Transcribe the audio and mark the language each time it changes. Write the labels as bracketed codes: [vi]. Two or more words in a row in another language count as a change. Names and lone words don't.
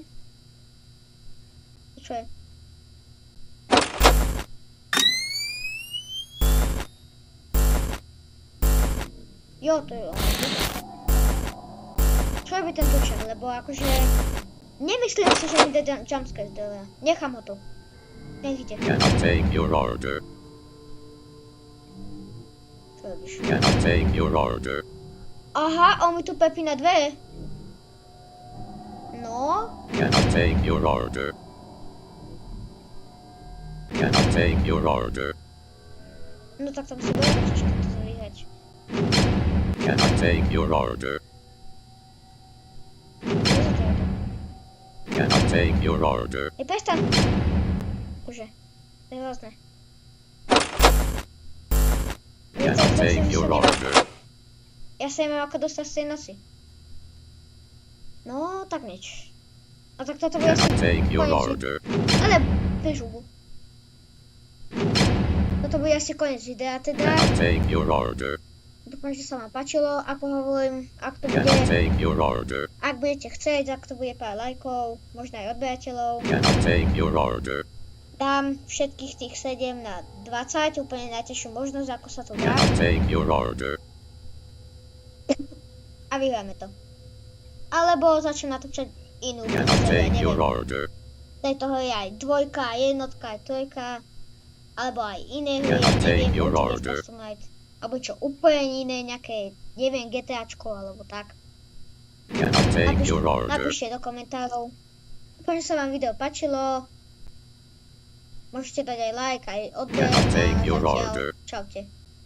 [sk] Čo je? Jo, to je ono. Čo robí ten tučer, lebo akože... Nemyslím si, že mi dá jumpscare z dole. Nechám ho tu. Nech ide. [en] Cannot take your order. [sk] Čo robíš? [en] Cannot take your order. [sk] Aha, on mi tu pepí na dvere. No? [en] Cannot take your order. Cannot take your order. [sk] No tak tam si bude ťažké to vyhrať. [en] Cannot take your order. [sk] Čo za to je to? [en] Cannot take your order. [sk] Prestaň! Bože, to je hrozné. [en] Cannot take your order. [sk] Ja sa neviem ako dostať z tej nosy. No, tak nič. A tak toto bude asi [en] Cannot take your [sk] koniec. [en] order. [sk] Ale, bežubu. Toto bude asi koniec videa, teda. [en] Cannot take your order. [sk] Dúfam, že sa vám páčilo, ako hovorím, ak to [en] Cannot [sk] bude, [en] take your order. [sk] ak budete chcieť, ak to bude pár lajkov, možno aj odberateľov. [en] Cannot take your order. [sk] Dám všetkých tých 7 na 20, úplne najťažšiu možnosť, ako sa to dá. [en] Cannot take your order. [sk] A vyhráme to. Alebo začnem natáčať inú [en] Cannot [sk] hru, ja [en] take your [sk] neviem. [en] order. [sk] Tejto hry je aj 2, jednotka, aj 3, alebo aj iné hry, ja [en] Cannot take [sk] neviem, [en] your [sk] Ultimate [en] order. [sk] Custom Night, alebo čo úplne iné, nejaké, neviem, GTAčko, alebo tak. [en] Cannot take your order. [sk] Napíšte do komentárov. Dúfam, že sa vám video páčilo. Môžete dať aj like, aj odber. [en] Cannot take [sk] A [en] your [sk] zatiaľ [en] order. [sk] čaute.